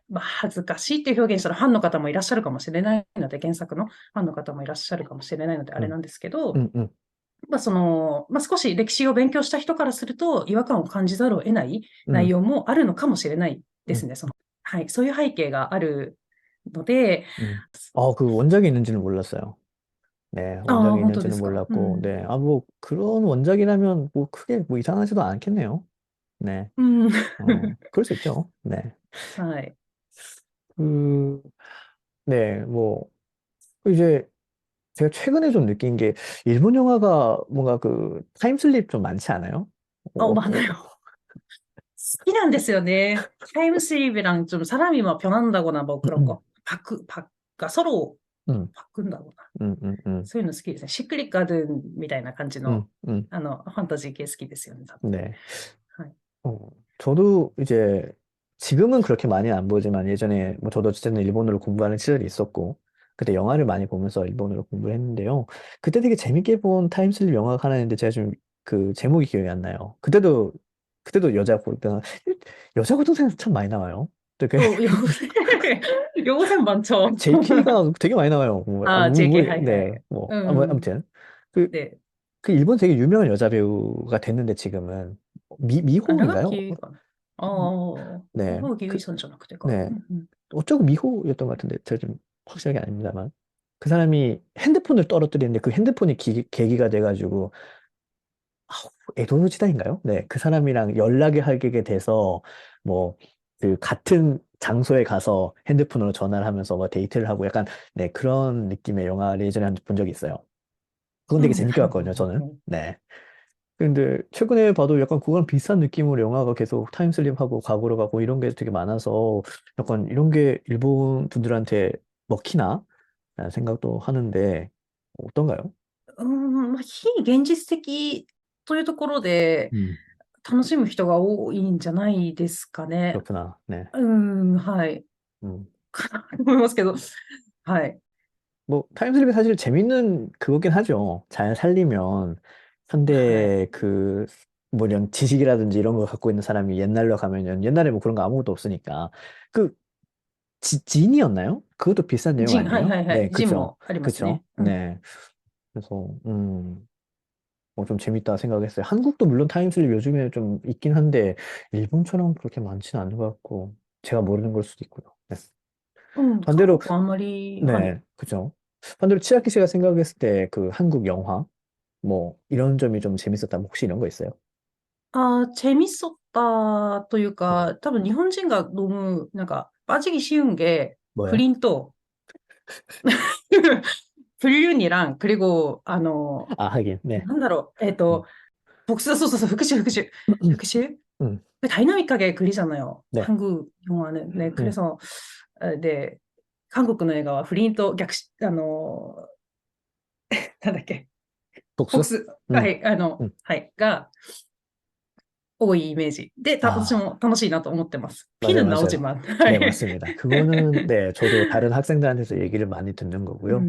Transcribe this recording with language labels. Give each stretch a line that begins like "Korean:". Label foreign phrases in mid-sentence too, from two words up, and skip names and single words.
Japanese: まあ、恥ずかしいっていう表現したらファンの方もいらっしゃるかもしれないので、原作のファンの方もいらっしゃるかもしれないので、あれ 음, なんですけど、 음. まあ、まあ、少し歴史を勉強した人からすると、違和感を感じざるを得ない内 음, 容もあるのかもしれないで 음, すね。はい、そういう背景があるので、
Korean: 그 원작이 있는지는 몰랐어요. 네, ああ、 원작이
Japanese: 本当で
Korean: 있는지는
Japanese: すか。う
Korean: 몰랐고, ん。 네. 뭐, 그런 원작이라면, 뭐, 크게, 뭐, 이상하지도 않겠네요. 네.
Japanese: うん。
Korean: 그럴 수 있죠. 네.
Japanese: はい。
Korean: 그, 네, 뭐, 이제, 제가 최근에 좀 느낀 게, 일본 영화가 뭔가 그, 타임슬립 좀 많지 않아요? あ、 어,
Japanese: まあ、好きなんですよね。
Korean: 타임슬립이랑 좀 사람이 막 변한다거나 뭐 그런 거. 그러니까 서로 음, 바꾼다거나.
Japanese: うん。そういうの好きですね。シックリッカードゥンみたいな感じの、 음, 음, ファンタジー系好きですよね、多分。
Korean: 네.
Japanese: はい。
Korean: 저도 이제, 지금은 그렇게 많이 안 보지만 예전에, 뭐 저도 어쨌든 일본어를 공부하는 시절이 있었고, 그때 영화를 많이 보면서 일본어를 공부를 했는데요. 그때 되게 재밌게 본 타임슬립 영화가 하나 있는데 제가 좀 그 제목이 기억이 안 나요. 그때도 여자 고등생 참 많이 나와요. 되게 요새, 요새 많죠. JK가 되게 많이 나와요. 아, JK,
Japanese: はい、はい.
Korean: 네, 뭐, 아무튼. 그, 네. 그 일본 되게 유명한 여자 배우가 됐는데 지금은 아, 미호인가요? 나가키가, 음, 네, 나가키 그,
Japanese: 유이선じゃなくてか。
Korean: 네, 어쩌고 미호였던 것 같은데 제가 좀 확실하게 아닙니다만 그 사람이 핸드폰을 떨어뜨리는데 그 핸드폰이 계기가 돼가지고 에도 시대인가요? 네, 그 사람이랑 연락을 하게 돼서 뭐 그 같은 장소에 가서 핸드폰으로 전화를 하면서 뭐 데이트를 하고 약간 네 그런 느낌의 영화를 예전에 한 번 본 적이 있어요. 그건 되게 재밌게 봤거든요, 저는. 네. 근데 최근에 봐도 약간 그거랑 비슷한 느낌으로 영화가 계속 타임슬립하고 과거로 가고 이런 게 되게 많아서 약간 이런 게 일본 분들한테 먹히나? 라는 생각도 하는데 어떤가요?
Japanese: まあ、非現実的というところで 음, 楽しむ人が多いんじゃないですかね。
Korean: 그렇구나. 네.
Japanese: はい。 음. かなと思いますけど。はい。
Korean: 뭐 타임슬립이 사실 재밌는 그거긴 하죠. 잘 살리면
Japanese: はい。
Korean: 현대 그 뭐 이런 지식이라든지 이런 거 갖고 있는 사람이 옛날로 가면은 옛날에 뭐 그런 거 아무것도 없으니까 그 진이었나요? 그것도 비슷한 내용
Japanese: はいは
Korean: 아니에요?
Japanese: いはい。
Korean: 네,
Japanese: ジン
Korean: 그쵸.
Japanese: もあります
Korean: 그쵸.
Japanese: ね。
Korean: 네. 그래서, 좀 재밌다 생각했어요. 한국도 물론 타임슬립 요즘에 좀 있긴 한데, 일본처럼 그렇게 많지는 않은 것 같고, 제가 모르는 걸 수도 있고요. 네.
Japanese: 韓
Korean: 반대로,
Japanese: 国はあんまり、はい。
Korean: 네, 그죠. 반대로 치아키 씨가 생각했을 때 그 한국 영화, 뭐, 이런 점이 좀 재밌었다면 혹시 이런 거 있어요?
Japanese: 재밌었다 という
Korean: 네.
Japanese: か、多分日本人が飲む、なんか、
Korean: 빠지기 쉬운 게, 뭐요? 불린또, 불륜이랑, 그리고, 아, 하긴, 네.
Japanese: なんだろう、 음, そう、復讐。 음,
Korean: 다이나믹하게 그리잖아요. 네. 한국 영화는. 네, 음, 그래서, 네, 한국
Japanese: の映画は 不倫となんだっけ、
Korean: 복수? 복수、
Japanese: は 음, い、 음, はい、が多いイメージ。で、私 아. も楽しいなと思ってます。
Korean: 맞아요, 피는 맞아요. 나오지만. は 네,
Japanese: い。
Korean: 맞습니다. 그거는, 네, 저도 다른 학생들한테서 얘기를 많이 듣는 거고요.